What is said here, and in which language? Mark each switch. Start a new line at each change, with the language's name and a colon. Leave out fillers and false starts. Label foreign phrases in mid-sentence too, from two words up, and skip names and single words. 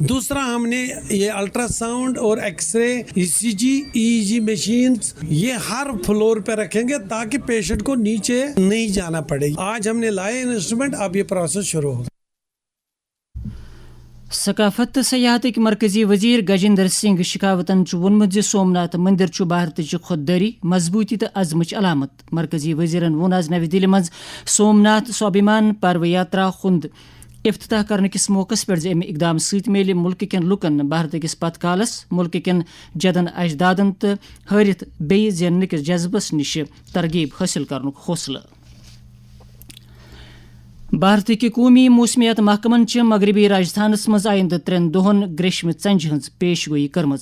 Urdu: دوسرا ہم نے یہ
English: ultra sound
Urdu: اور
English: X-ray, ECG, EEG machines
Urdu: یہ ہر فلور پہ رکھیں گے تاکہ پیشنٹ کو نیچے نہیں جانا پڑے. آج ہم نے لائے انسٹرومنٹ, اب یہ پروسیس شروع ہو.
Kashmiri: ثقافت تو سیاحت مرکزی وزیر گجیندر سنگھ شکاوتن وونمت سومناتھ مندر بھارتچ خودداری, مضبوطی تو عزمچ علامت. مرکزی وزیرن وون آز نئی دہلی مز سومناتھ سوابھیمان پرو یاترا ہند افتتاح کرنے کس موقع پہ امہ اقدام ست میل ملک کن لکن بھارت کس پت کالس ملک کن جدن اجدادن تو حیرت بیٚیہِ زیننٕکۍ کس جذبس نش ترغیب حاصل کرنک حوصلہ. بھارت کہ قومی موسمیات محکمن مغربی راجستھانس مز آئندہ 3 دۄہن گریشمہ ژنجہ ہز پیش گوئی کرمژ.